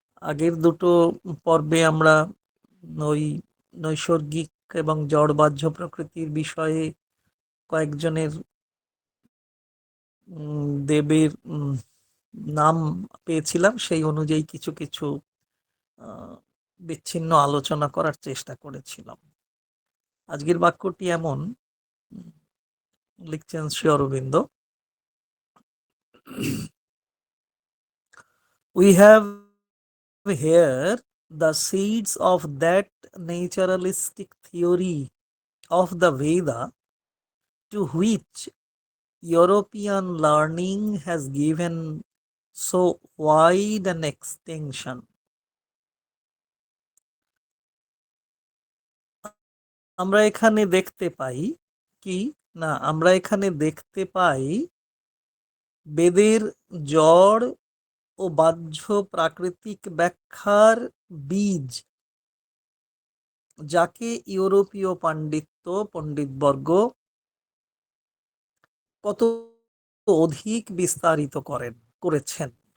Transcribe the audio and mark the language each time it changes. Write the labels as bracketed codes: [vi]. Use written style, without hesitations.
[bn] আগের দুটো পর্বে আমরা ওই নৈসর্গিক এবং জড় বাহ্য প্রকৃতির বিষয়ে কয়েকজনের দেবের নাম পেয়েছিলাম, সেই অনুযায়ী কিছু কিছু বিচ্ছিন্ন আলোচনা করার চেষ্টা করেছিলাম। আজকের বাক্যটি এমন, লিখছেন Shri Aurobindo, [en] we have here the seeds of that naturalistic theory of the Veda to which European learning has given so wide an extension. [bn] আমরা এখানে দেখতে পাই কি না, আমরা এখানে দেখতে পাই বেদের জড় ও বাহ্য প্রাকৃতিক ব্যাখ্যার বীজ, যাকে ইউরোপীয় পণ্ডিতবর্গ কত অধিক বিস্তারিত করেছেন।